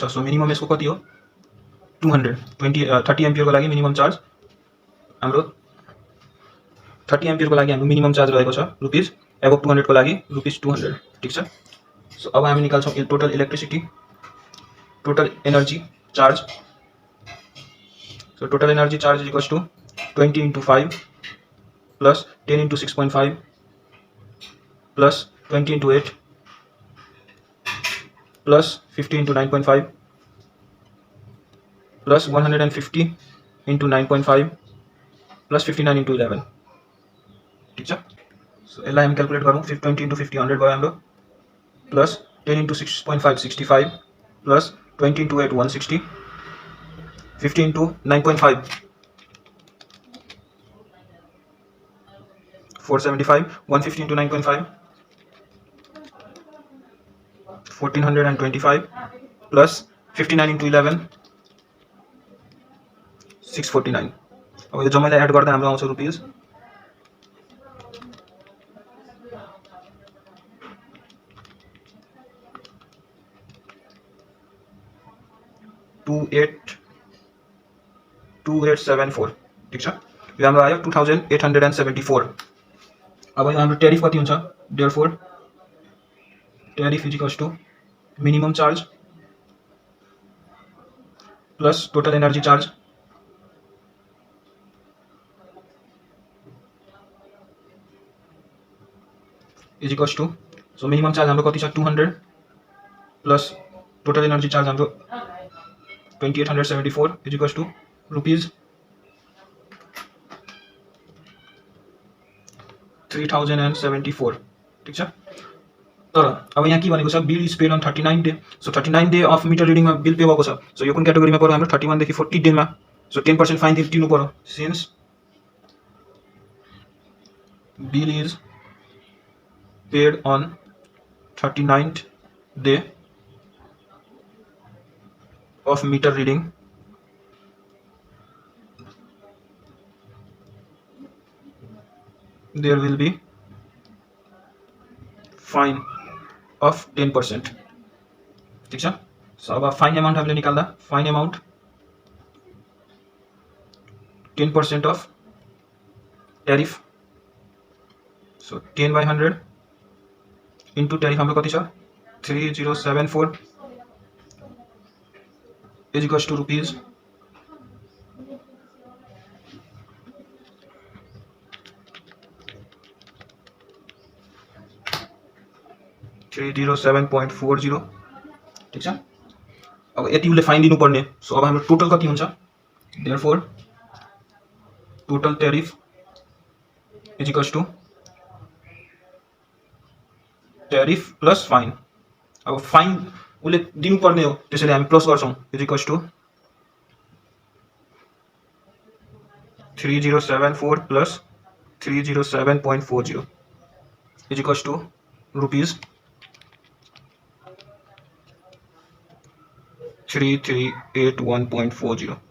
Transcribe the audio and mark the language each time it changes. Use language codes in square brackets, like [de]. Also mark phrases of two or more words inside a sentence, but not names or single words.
[ne] सो मिनिमम यसको कति हो 30 एम्पियर को लागि [en] minimum charge [ne] हाम्रो 30 एम्पियर को लागि हाम्रो [en] minimum charge [ne] रहेको छ [en] rupees above [ne] 200 को लागि रुपीस 200। ठीक छ। सो अब हामी निकाल्छौं [en] total electricity total energy charge. so total energy charge is equals to 20 into 5 plus 10 into 6.5 plus 20 into 8 plus 50 into 9.5 plus 150 into 9.5 plus 59 into 11 [hi] ठीक है। [en] सो एल हम कैलकुलेट करूँ 20 इंटू 50 100 भयो हाम्रो प्लस 10 इंटू 6.5 65 प्लस 20 इंटू 8 160 50 इंटू 9.5 475 150 into 9.5 1425 plus 59 into 11 [ne] 649 अब यो जम्मैलाई एड गर्दा हाम्रो आउँछ रुपीस 2874 ठीक छ। यो हाम्रो आयो 2874। अब यो हाम्रो टैरिफ कति हुन्छ [en] therefore tariff is equals to minimum charge plus total energy charge is equals to so minimum charge [ne] हाम्रो कति छ [en] 200 plus total energy charge हाम्रो 2874 is equals to rupees 3074 [ne] ठीक छ। तर अब यहाँ के भनेको छ [en] bill is paid on 39 day. [ne] सो [en] 39 day of meter reading [ne] बिल पे भएको छ। सो यो कुन क्याटेगोरीमा पर्यो हाम्रो 31 देखि 40 डेमा। [en] सो [ne] 10% फाइन तिर्नु पर्यो [en] since bill is paid on 39th day of meter reading there will be fine of 10% [ne] ठीक छ। सो अब [en] fine amount [ne] हामीले निकाल्दा [en] fine amount 10% of tariff. सो 10/100 into tariff [ne] हाम्रो कति छ [en] 3074 is equals to rupees 307.40 [ne] ठीक छ। अब यति उसले फाइन दिनुपर्ने। सो अब हाम्रो टोटल कति हुन्छ [en] therefore total tariff is equals to tariff plus fine. [ne] अब फाइन उसले दिनुपर्ने हो त्यसैले हामी प्लस गर्छौं [en] is equals to 3074 plus 307.40 is equals to rupees 3381.40.